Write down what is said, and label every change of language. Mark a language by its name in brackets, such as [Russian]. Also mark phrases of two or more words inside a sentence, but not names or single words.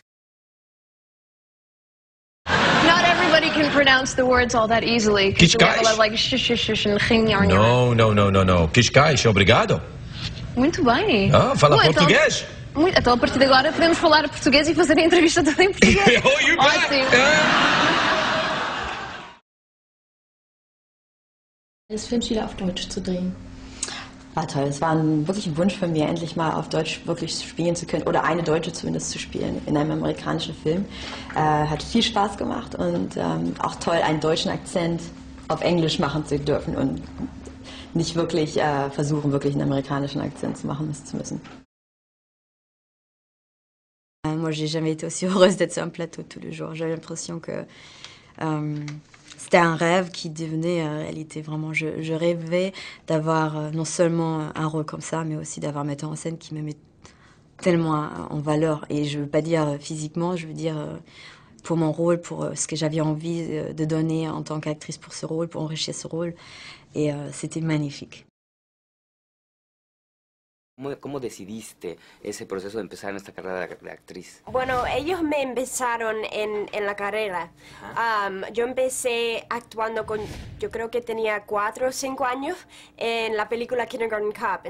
[English] Not everybody can pronounce the words all that easily. Cascais? Like [Portuguese] No. Cascais, obrigado. Muito bem. Ah, fala português? Então, a partir de agora, podemos falar português e fazer a entrevista toda em português. Ótimo. [German] Des Films wieder auf Deutsch zu drehen. War toll. Es war wirklich ein Wunsch von mir, endlich mal auf Deutsch wirklich spielen zu können oder eine Deutsche zumindest zu spielen in einem amerikanischen Film. Hat viel Spaß gemacht und auch toll, einen deutschen Akzent auf Englisch machen zu dürfen und nicht wirklich versuchen, wirklich einen amerikanischen Akzent zu machen zu müssen. [French] Moi, j'ai jamais été aussi heureuse d'être sur un plateau tous les jours. J'avais l'impression que c'était un rêve qui devenait réalité. Vraiment, je rêvais d'avoir non seulement un rôle comme ça, mais aussi d'avoir un metteur en scène qui me met tellement en valeur. Et je veux pas dire physiquement, je veux dire pour mon rôle, pour ce que j'avais envie de donner en tant qu'actrice pour ce rôle, pour enrichir ce rôle. Et c'était magnifique. [Spanish] ¿Cómo decidiste ese proceso de empezar en esta carrera de actriz? Bueno, ellos me empezaron en la carrera. Yo empecé actuando yo creo que tenía 4 o 5 años en la película Kindergarten Cop.